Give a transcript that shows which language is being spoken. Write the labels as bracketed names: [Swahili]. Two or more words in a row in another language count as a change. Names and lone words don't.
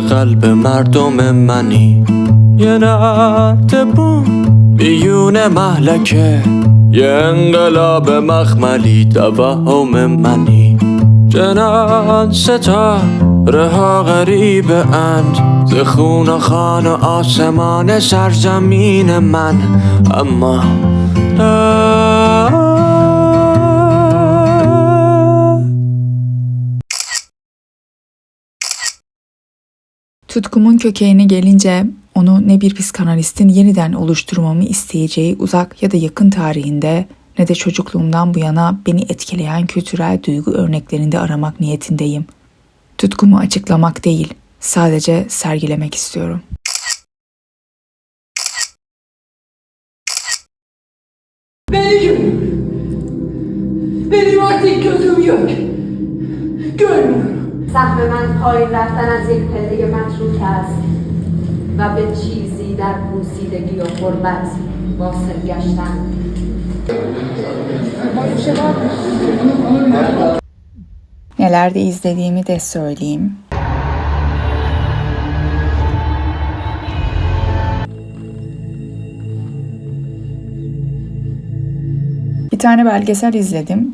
[Persian] قلب مردم منی یه نردبون بیون محلکه یه انقلاب مخملی توهم منی چنان ستاره ها غریب اند ز خون و خان و آسمان سرزمین من اما [Turkish] Tutkumun kökenine gelince onu ne bir psikanalistin yeniden oluşturmamı isteyeceği uzak ya da yakın tarihinde ne de çocukluğumdan bu yana beni etkileyen kültürel duygu örneklerinde aramak niyetindeyim. Tutkumu açıklamak değil, Sadece sergilemek istiyorum. Benim artık gözüm yok. Görmüyorum. [Persian] سهم من پایین رفتن از یک پله متروک است و به چیزی در پوسیدگی و غربت واصل گشتن. [Turkish] Nelerde izlediğimi de söyleyeyim. Bir tane belgesel izledim.